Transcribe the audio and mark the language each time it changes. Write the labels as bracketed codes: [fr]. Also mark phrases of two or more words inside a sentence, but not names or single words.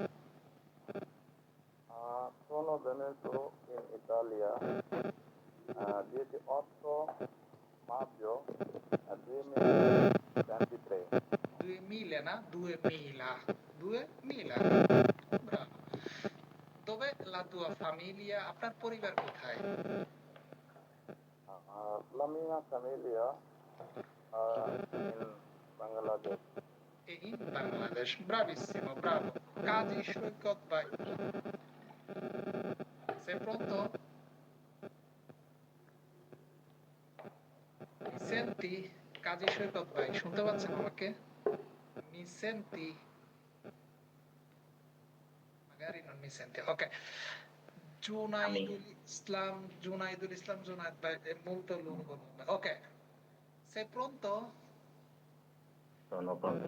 [it] Sono venuto in Italia 18 maggio 2023. [bn] 2000 না, 2000, 2000। [it] Bravo। Dove la tua famiglia? [bn] আপনার পরিবার কোথায়? [it] La mia famiglia in Bangladesh. E in Bangladesh। Bravissimo, bravo। কাজী সৈকত ভাই, sei pronto? Mi senti? [bn] কাজী সৈকত ভাই, শুনতে পাচ্ছেন আমাকে? [it] Mi senti? Magari non mi sente। Ok, Junaidul Islam Junaid ভাই, è molto lungo nome। Ok, sei pronto? Sono pronto.